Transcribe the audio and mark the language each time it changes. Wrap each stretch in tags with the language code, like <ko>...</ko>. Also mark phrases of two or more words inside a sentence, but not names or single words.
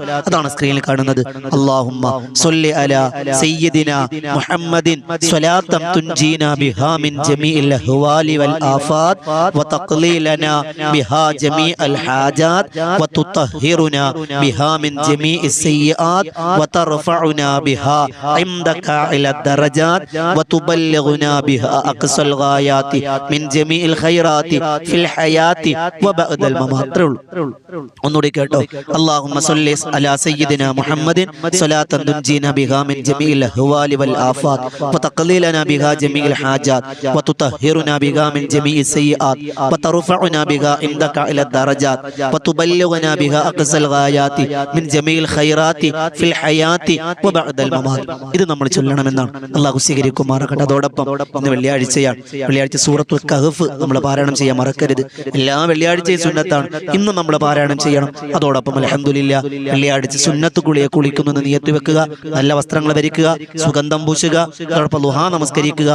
<ml>അതാണ് സ്ക്രീനിൽ കാണുന്നത്.</ml> <ar>اللهم صل على سيدنا محمد صلاة تنجينا بها من جميع الأهوال والآفات وتقضي لنا بها جميع الحاجات وتطهرنا بها من جميع السيئات وترفعنا بها عندك إلى الدرجات وتبلغنا بها أقصى الغايات من جميع الخيرات في الحياة وبعد الممات.</ar> <ml>ഒന്നുകൂടി കേട്ടോ.</ml> <ar>اللهم صل على سيدنا محمد صلاة تنجينا بها من جميع الأهوال والآفات وتقضي لنا بها جميع الحاجات وتطهرنا بها من جميع السيئات وترفعنا بها عندك إلى الدرجات وتبلغنا بها أقصى الغايات من جميع الخيرات في الحياة وبعد الممات.</ar> <ml>ഇത് നമ്മൾ ചൊല്ലണമെന്നാണ്. അള്ളാഹു സ്വീകരിക്കുമാറാകട്ടെ. അതോടൊപ്പം ഇന്ന് വെള്ളിയാഴ്ചയാണ്. വെള്ളിയാഴ്ച സൂറത്തുൽ കഹ്ഫ് നമ്മൾ പാരായണം ചെയ്യാൻ മറക്കരുത്. എല്ലാ വെള്ളിയാഴ്ചയും സുന്നത്താണ്, ഇന്ന് നമ്മൾ പാരായണം ചെയ്യണം. അതോടൊപ്പം അൽഹംദുലില്ലാ വെള്ളിയാഴ്ച സുന്നത്ത് കുളിയെ കുളിക്കുന്നത് നിയത്ത് വെക്കുക, നല്ല വസ്ത്രങ്ങൾ ധരിക്കുക, സുഗന്ധം പൂശുക, അതോടൊപ്പം ദുഹാ നമസ്കരിക്കുക.</ml>